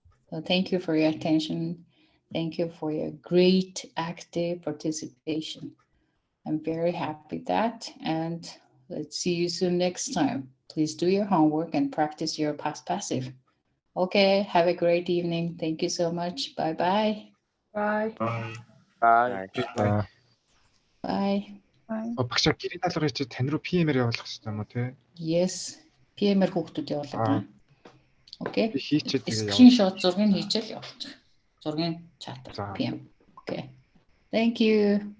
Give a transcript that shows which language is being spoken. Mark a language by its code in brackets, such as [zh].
[en] So thank you for your attention. Thank you for your great active participation. I'm very happy that, and let's see you soon next time. Please do your homework and practice your past passive. Okay, have a great evening. Thank you so much. Bye-bye. Bye. Bye. Bye. Bye. Bye. Bye. [mn] Багшаа гэрийн даалгаврыг чи тань руу PM-ээр явуулах хэрэгтэй юм уу те? [en] Yes. [mn] PM-ээр хүүхдүүд явуулдаг. Окей. Би хийчихэд тэгээ Скриншот зургийг хийчихэл явуулчих. Зургийн чатаар За. [en] PM. Окей. Thank you.